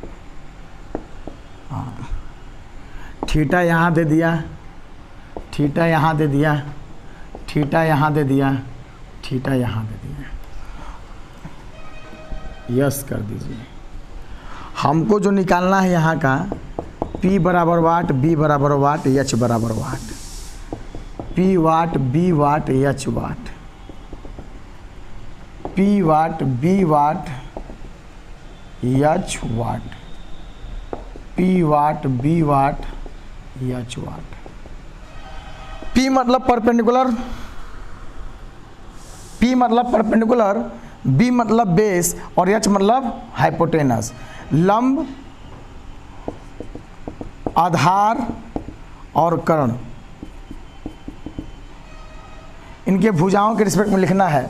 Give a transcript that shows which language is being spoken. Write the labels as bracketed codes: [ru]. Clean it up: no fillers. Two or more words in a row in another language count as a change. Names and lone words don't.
[hi] हाँ, थीटा यहाँ दे दिया, थीटा यहाँ दे दिया, थीटा यहाँ दे दिया, थीटा यहाँ दे दिया। यस कर दीजिए। हमको जो निकालना है यहाँ का P बराबर वाट, B बराबर वाट, H बराबर वाट। P वाट, B वाट, H वाट, P वाट, B वाट, H वाट, P वाट, B वाट, H वाट। P मतलब परपेंडिकुलर, P मतलब परपेंडिकुलर, B मतलब बेस और H मतलब हाइपोटेनस। लंब, आधार और कर्ण, इनके भुजाओं के रिस्पेक्ट में लिखना है।